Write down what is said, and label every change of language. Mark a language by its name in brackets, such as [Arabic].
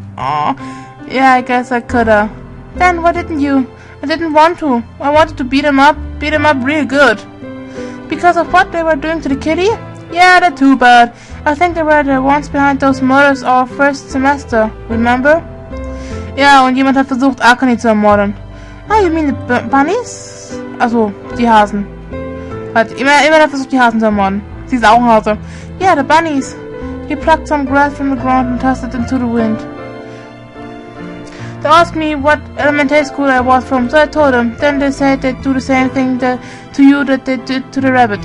[English] Aw, yeah, I guess I coulda. Then why didn't you? I didn't want to. I wanted to beat him up real good. Because of what they were doing to the kitty? Yeah, that's too bad. I think they were the ones behind those murders our first semester, remember? [German] Ja, und jemand hat versucht, Akane zu ermorden. [English] Ah, you mean the bunnies? [German] Also, die Hasen. Jemand hat versucht, die Hasen zu ermorden. Sie ist auch ein Hase. [English] Yeah, the bunnies. He plucked some grass from the ground and tossed it into the wind. They asked me what elementary school I was from, so I told them. Then they said they'd do the same thing to you that they did to the rabbit.